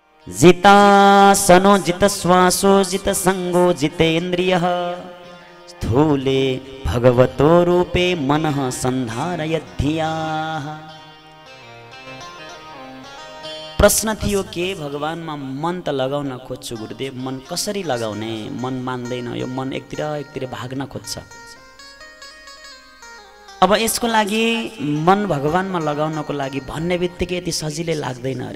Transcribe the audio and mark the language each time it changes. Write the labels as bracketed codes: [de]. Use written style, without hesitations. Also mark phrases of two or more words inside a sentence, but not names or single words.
[sa] जितासनो जितश्वासो जितसंगो जितेन्द्रियः स्थूले भगवतो रूपे मनः सन्धारयद्धियाः। [ne] प्रश्न थियो के भगवानमा मन त लगाउन खोज्छु गुरुदेव, मन कसरी लगाउने? मन मान्दैन, यो मन एकतिर भाग्न खोज्छ। अब यसको लागि मन भगवानमा लगाउनको लागि भन्ने बित्तिकै यति सजिलै लाग्दैन अरे।